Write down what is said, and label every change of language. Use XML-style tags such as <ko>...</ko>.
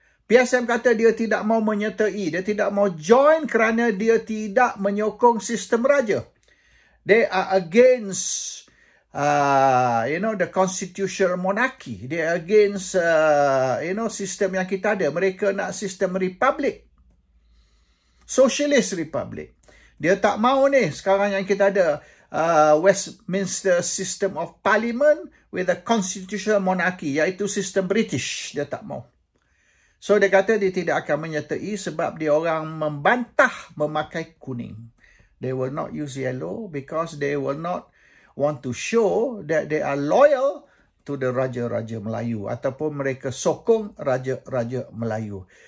<ms>PSM kata dia tidak mau menyertai, dia tidak mau join kerana dia tidak menyokong sistem raja.</ms> <en>They are against the constitutional monarchy.</en> <ms>They are against sistem yang kita ada. Mereka nak sistem republik, socialist republic. Dia tak mau ni sekarang yang kita ada Westminster system of parliament with a constitutional monarchy, iaitu sistem British. Dia tak mau. So dia kata dia tidak akan menyertai sebab dia orang membantah memakai kuning.</ms> <en>They will not use yellow because they will not want to show that they are loyal to the Raja-Raja Melayu ataupun mereka sokong Raja-Raja Melayu.</en>